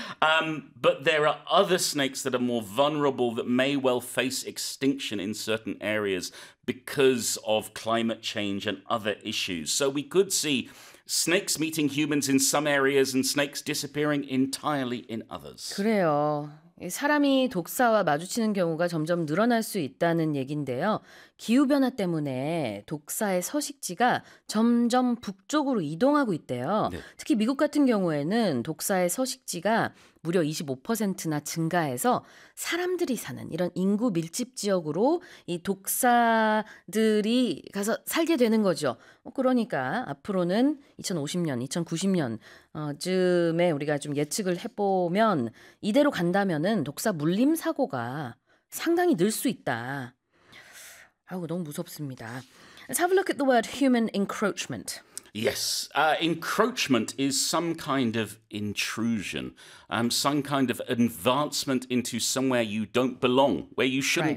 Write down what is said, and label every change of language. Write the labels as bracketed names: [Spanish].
[English] But there are other snakes that are more vulnerable that may well face extinction in certain areas because of climate change and other issues. So we could see snakes meeting humans in some areas and snakes disappearing entirely in others. [Korean] 그래요. 사람이 독사와 마주치는 경우가 점점 늘어날 수 있다는 얘긴데요. 기후변화 때문에 독사의 서식지가 점점 북쪽으로 이동하고 있대요. 네. 특히 미국 같은 경우에는 독사의 서식지가 무려 25%나 증가해서 사람들이 사는 이런 인구 밀집 지역으로 이 독사들이 가서 살게 되는 거죠. 그러니까 앞으로는 2050년, 2090년 즈음에 우리가 좀 예측을 해보면 이대로 간다면은 독사 물림 사고가 상당히 늘 수 있다. 아우 너무 무섭습니다. [English] Let's have a look at the word human encroachment. Yes, encroachment is some kind of intrusion, some kind of advancement into somewhere you don't belong, where you shouldn't